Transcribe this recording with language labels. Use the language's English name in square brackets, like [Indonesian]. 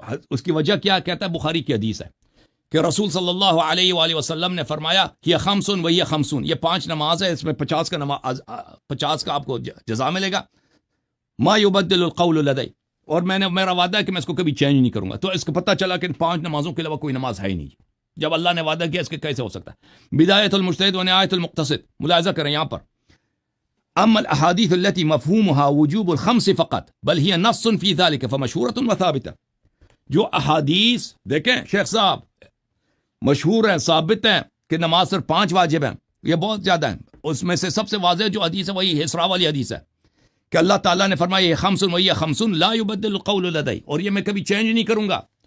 [Urdu] اس کی وجہ کیا کہتا ہے؟ بخاری کی حدیث ہے کہ رسول صلی اللہ علیہ وآلہ وسلم نے فرمایا یہ 5 وہی 50، یہ 5 نماز ہے، اس میں 50 کا آپ کو جزا ملے گا. [Arabic] ما یبدل القول لدی، [Urdu] اور میرا وعدہ ہے کہ میں اس کو کبھی چینج نہیں کروں گا. تو اس کو پتہ چلا کہ 5 نمازوں کے علاوہ کوئی نماز ہے ہی نہیں. جب اللہ نے وعدہ کیا، اس کے کیسے ہو سکتا ہے؟ بدایت المجتہد و نہایت المقتصد. ملاحظہ کریں یہاں پر، [Arabic] اما الاحادیث التي مفهومها وجوب الخمس فقط بل هي نص في ذلك فمشهورة وثابتة. [Urdu] جو احادیث دیکھیں شیخ صاحب مشہور ہیں، ثابت ہیں کہ نماز صرف 5 واجب ہیں، یہ بہت زیادہ ہیں. اس میں سے سب سے واضح جو حدیث ہے وہی اسراء والی حدیث ہے کہ اللہ تعالیٰ نے فرمایا یہ 5 وہی 50 [Arabic] لا یبدل القول لدی، [Urdu] اور یہ میں کبھی چینج نہیں کروں گا.